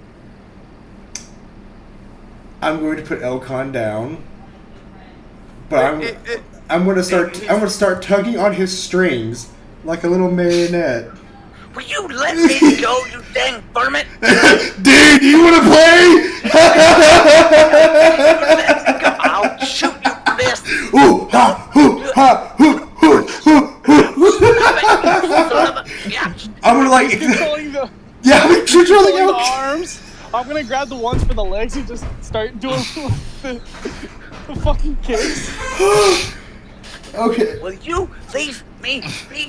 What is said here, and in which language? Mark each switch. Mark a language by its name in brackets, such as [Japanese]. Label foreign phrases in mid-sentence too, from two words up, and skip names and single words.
[English] I'm going to put Elcon down, but I'm going to start tugging on his strings like a little marionette. Will you let me go, you dang varmint? Dude, do you want to play? I'll shoot you for this. Ooh, ha, hoo, ha, hoo, hoo, hoo, hoo. Yeah. I'm gonna like. Controlling the, Yeah, I'm controlling the Elcon. arms. I'm gonna grab the ones for the legs and just start doing the fucking kicks. Okay. Will you leave me be?